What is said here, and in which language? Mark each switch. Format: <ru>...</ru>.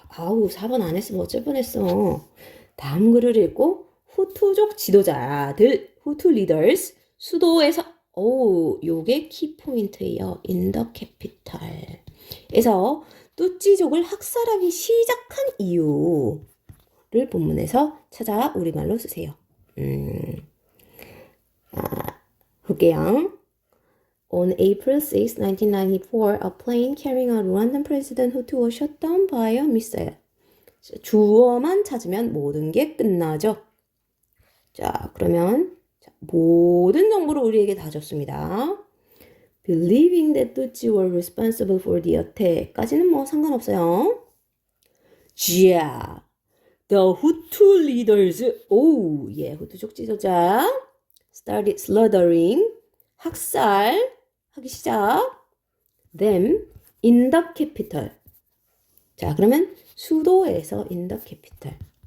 <ko>아우, 4번 안 했으면 어쩔 뻔했어. 다음 글을 읽고 후투족 지도자들, 후투 리더스, 수도에서, 요게 키포인트예요.</ko> <en>in the capital.</en> <ko>에서 뚜찌족을 학살하기 시작한 이유를 본문에서 찾아 우리말로 쓰세요. 볼게요.</ko> <en>On April 6, 1994, a plane carrying a Rwandan president Hutu was shot down by a missile.</en> <ko>주어만 찾으면 모든 게 끝나죠. 자, 그러면 모든 정보를 우리에게 다 줬습니다.</ko> <en>Believing that Tutsi were responsible for the attack</en> <ko>까지는 뭐 상관없어요. 자,</ko> <en>the Hutu leaders,</en> <ko>후투족 지도자</ko> <en>started slaughtering,</en> <ko>학살하기 시작.</ko> <en>them in the capital.</en> <ko>자, 그러면 수도에서</ko> <en>in the capital.</en>